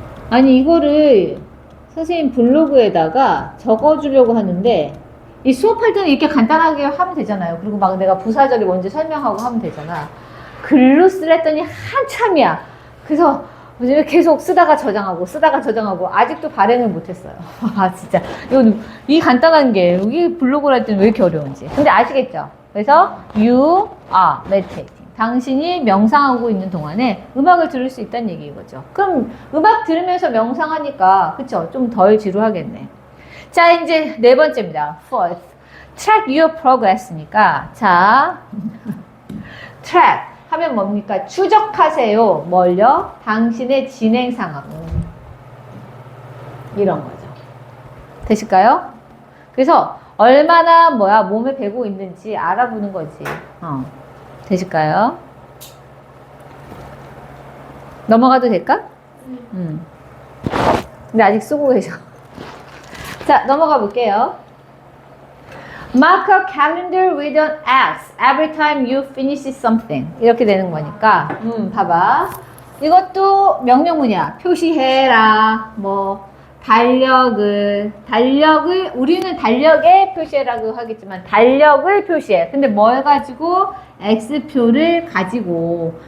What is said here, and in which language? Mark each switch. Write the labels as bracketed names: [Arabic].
[Korean] 아니 이거를 선생님 블로그에다가 적어주려고 하는데 이 수업할 때는 이렇게 간단하게 하면 되잖아요. 그리고 막 내가 부사절이 뭔지 설명하고 하면 되잖아. 글로 쓰랬더니 한참이야. 그래서 계속 쓰다가 저장하고 아직도 발행을 못했어요. 아 진짜 이 간단한 게 여기 블로그를 할 때는 왜 이렇게 어려운지. 근데 아시겠죠? 그래서 [English] you are meditating. [Korean] 당신이 명상하고 있는 동안에 음악을 들을 수 있다는 얘기인 죠 그럼 음악 들으면서 명상하니까 그쵸? 좀 덜 지루하겠네. 자 이제 네 번째입니다. [English] Fourth, track your progress니까 자 track [Korean] 하면 뭡니까? 추적하세요. 뭘요? 당신의 진행 상황을. 이런 거죠. 되실까요? 그래서 얼마나 몸에 배고 있는지 알아보는 거지. 되실까요? 넘어가도 될까? 근데 아직 쓰고 계셔. 자, 넘어가 볼게요. [English] Mark a calendar with an X every time you finish something. [Korean] 이렇게 되는 거니까, 봐봐. 이것도 명령문이야. 표시해라. 달력을, 우리는 달력에 표시해라고 하겠지만, 달력을 표시해. 근데 뭘 가지고? X표를 가지고.